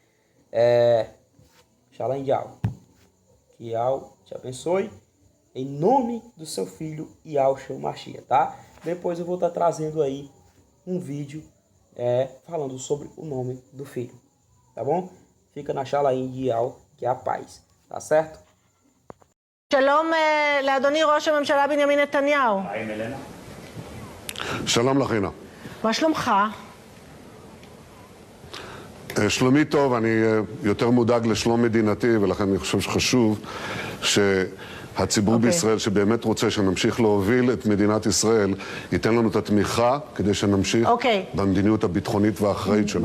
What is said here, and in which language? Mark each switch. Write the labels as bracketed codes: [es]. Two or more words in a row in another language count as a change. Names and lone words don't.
[pt] Shalom Yahweh. Que Yahweh te abençoe. Em nome do seu filho Yahshua Mashiach, tá? Depois eu vou estar trazendo aí um vídeo falando sobre o nome do filho, tá bom? Fica na Shalom de Yahweh, que é a paz, tá certo? [he] שלום לאדוני ראש הממשלה בנימין נתניהו. שלום לך, אינה. מה שלומך? שלומי טוב, אני יותר מודאג לשלום מדינתי, ולכן אני חושב שחשוב הציבור בישראל שבאמת רוצה שנמשיך להוביל את מדינת ישראל, ייתן לנו את התמיכה כדי שנמשיך במדיניות הביטחונית והאחראית שלנו.